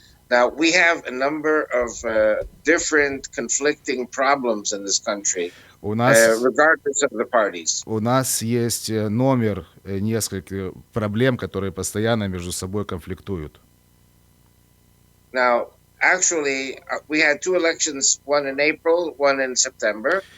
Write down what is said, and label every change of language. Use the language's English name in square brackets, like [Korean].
[English] Now, we have a number of different conflicting problems in this country, regardless of the parties. [Russian] У нас есть номер нескольких проблем, которые постоянно между собой конфликтуют. [English] Now, actually, we had two elections, one in April, one in September.